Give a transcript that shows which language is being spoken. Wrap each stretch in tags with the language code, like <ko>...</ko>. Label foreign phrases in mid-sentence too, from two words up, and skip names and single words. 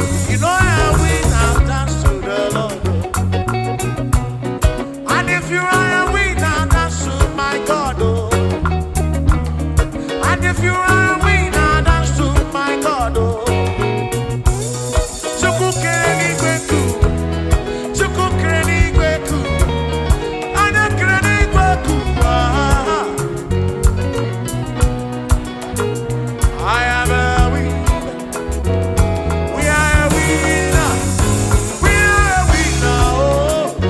<en>You know I win and dance to the Lord. And if you are a winner, dance to my God, oh. And if you are a winner, dance to my God, oh.</en> <ig>Chukwu kere n'igwe ku. Chukwu kere n'igwe ku. Onye kere n'igwe ku. Ah.</ig> <en>I am a winner. We are a winner. We are a winner, oh.</en>